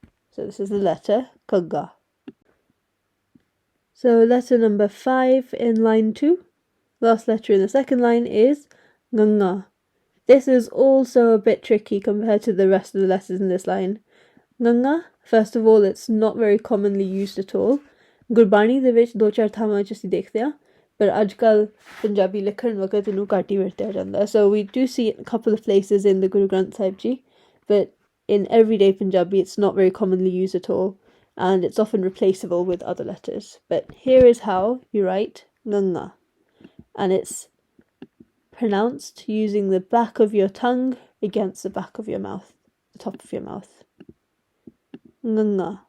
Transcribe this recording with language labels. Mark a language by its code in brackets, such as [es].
[en] So this is the letter Kaga. So letter number 5 in line 2. Last letter in the second line is Nganga. This is also a bit tricky compared to the rest of the letters in this line. Nganga, first of all, it's not very commonly used at all. [pa] Gurbani ਦੇ ਵਿੱਚ 2-4 ਥਾਵਾਂ 'ਚ ਅਸੀਂ ਦੇਖਦੇ ਹਾਂ, ਪਰ ਅੱਜ ਕੱਲ੍ਹ ਪੰਜਾਬੀ ਲਿਖਣ ਵਕਤ ਇਹਨੂੰ ਘੱਟ ਹੀ ਵਰਤਿਆ ਜਾਂਦਾ. [en] So we do see it in a couple of places in the Guru Granth Sahib Ji, but in everyday Punjabi it's not very commonly used at all, and it's often replaceable with other letters. But here is how you write Nganga, and it's pronounced using the back of your tongue against the back of your mouth, the top of your mouth. Nganga.